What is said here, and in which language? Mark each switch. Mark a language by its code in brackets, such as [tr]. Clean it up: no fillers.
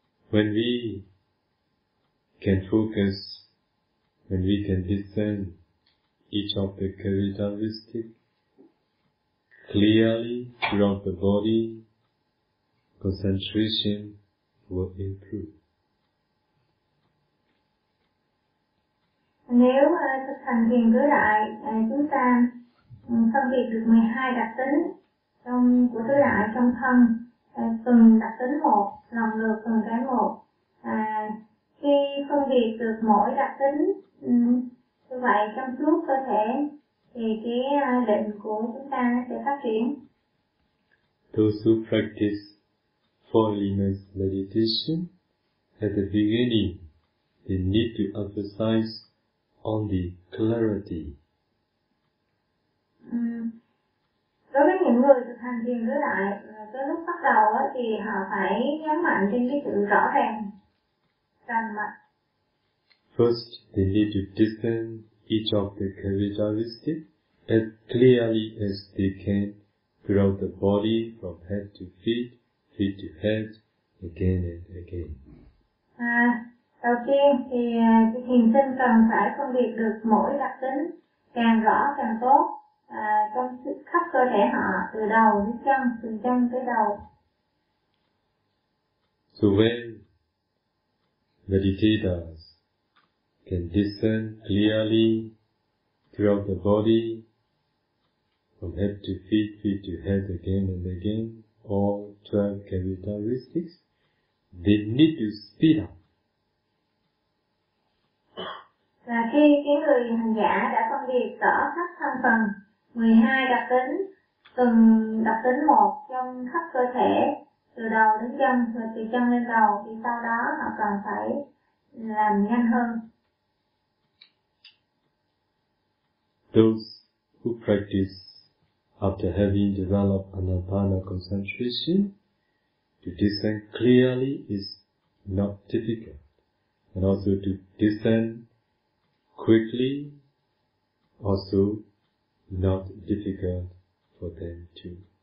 [en] when we can focus, when we can discern each of the characteristics clearly throughout the body, concentration will improve. [vi] Nếu thực hành thiền cứ đại, chúng ta phân biệt được 12 đặc tính trong của tứ đại trong thân, từng đặc tính một, lần lượt từng cái một. Khi phân biệt được mỗi đặc tính như vậy trong suốt cơ thể, thì cái định của chúng ta sẽ phát triển. [en] Those who practice four elements meditation, at the beginning, they need to emphasize on the clarity. [vi] Đối với những người thực hành thiền tứ đại, tới lúc bắt đầu thì họ phải nhấn mạnh trên cái sự rõ ràng, rành mạch. [en] First, they need to discern each of the characteristics as clearly as they can throughout the body, from head to feet, feet to head, again and again. [vi] Đầu tiên thì thiền sinh cần phải phân biệt được mỗi đặc tính càng rõ càng tốt trong khắp cơ thể họ, từ đầu đến chân, từ chân tới đầu. [en] So when meditators can discern clearly throughout the body, from head to feet, feet to head, again and again, all 12 characteristics, they need to speed up. [vi] Là khi cái người hành giả đã phân biệt rõ khắp thân phần 12 đặc tính, từng đặc tính một trong khắp cơ thể, từ đầu đến chân và từ chân lên đầu, thì sau đó họ cần phải làm nhanh hơn. [en] Those who practice after having developed anapana concentration, to discern clearly is not difficult, and also to discern quickly also not difficult for them too.